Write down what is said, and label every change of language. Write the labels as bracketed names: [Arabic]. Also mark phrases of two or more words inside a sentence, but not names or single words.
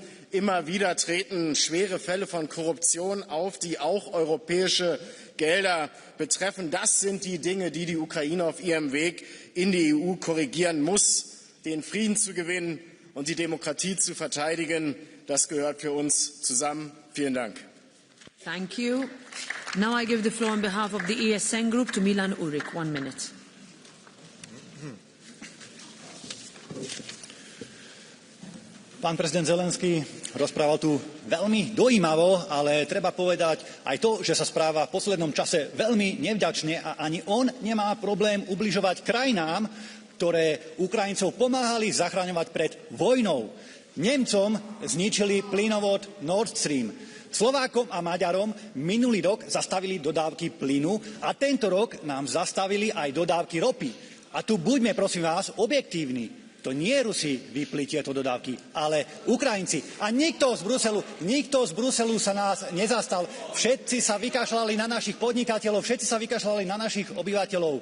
[German] Immer wieder treten schwere Fälle von Korruption auf, die auch europäische Gelder betreffen. Das sind die Dinge, die die Ukraine auf ihrem Weg in die EU korrigieren muss. Den Frieden zu gewinnen und die Demokratie zu verteidigen, das gehört für uns zusammen. Vielen Dank. [English] Thank you. Now I give the floor on behalf of the ESN Group to Milan Urik. 1 minute. [Slovak] Pán prezident Zelenský rozprával tu veľmi dojímavo, ale treba povedať aj to, že sa správa v poslednom čase veľmi nevďačne a ani on nemá problém ubližovať krajinám, ktoré Ukrajincov pomáhali zachraňovať pred vojnou. Nemcom zničili plynovod Nord Stream. Slovákom a Maďarom minulý rok zastavili dodávky plynu a tento rok nám zastavili aj dodávky ropy. A tu buďme, prosím vás, objektívni. To nie Rusi vypli tieto dodávky, ale Ukrajinci. A nikto z Bruselu sa nás nezastal. Všetci sa vykašľali na našich podnikateľov, všetci sa vykašľali na našich obyvateľov.